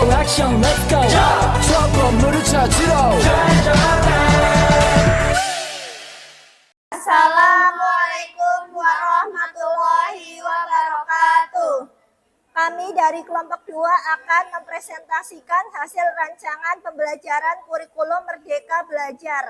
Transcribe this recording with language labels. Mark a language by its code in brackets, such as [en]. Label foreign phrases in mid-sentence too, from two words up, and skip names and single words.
[ko] 액션 [en] let's go [ko] 저 건물을 찾으러 [ar] السلام عليكم ورحمة الله وبركاته. [id] Kami dari kelompok 2 akan mempresentasikan hasil rancangan pembelajaran kurikulum Merdeka Belajar.